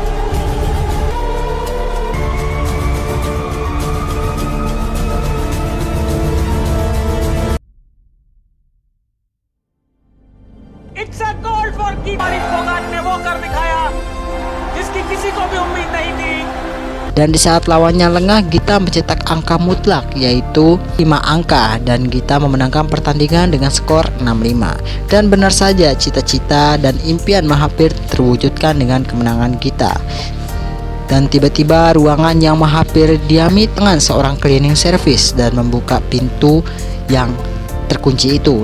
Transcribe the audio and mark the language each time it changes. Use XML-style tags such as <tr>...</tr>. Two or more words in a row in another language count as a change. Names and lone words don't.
<en>It's a gold for गीता।</en> <hi>फोगाट ने वो कर दिखाया जिसकी किसी को भी उम्मीद नहीं थी।</hi> <id>Dan di saat lawannya lengah, Gita mencetak angka mutlak yaitu 5 angka dan Gita memenangkan pertandingan dengan skor 6-5. Dan benar saja cita-cita dan impian Mahathir terwujudkan dengan kemenangan Gita. Dan tiba-tiba ruangan yang Mahathir diami tangan seorang</id> <en>cleaning service</en> <id>dan membuka pintu yang terkunci itu.</id>